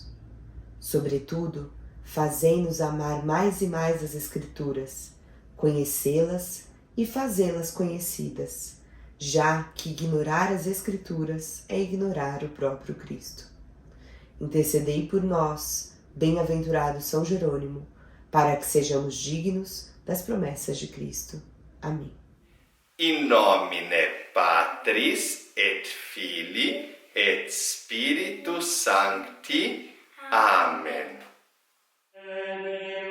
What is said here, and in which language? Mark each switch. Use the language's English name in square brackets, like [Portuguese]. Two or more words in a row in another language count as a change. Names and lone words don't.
[Portuguese] Sobretudo, fazei-nos amar mais e mais as Escrituras, conhecê-las e fazê-las conhecidas, já que ignorar as Escrituras é ignorar o próprio Cristo. Intercedei por nós, bem-aventurado São Jerônimo, para que sejamos dignos das promessas de Cristo. Amém. [Latin] In nomine Patris et Filii et Spiritus Sancti. Amen.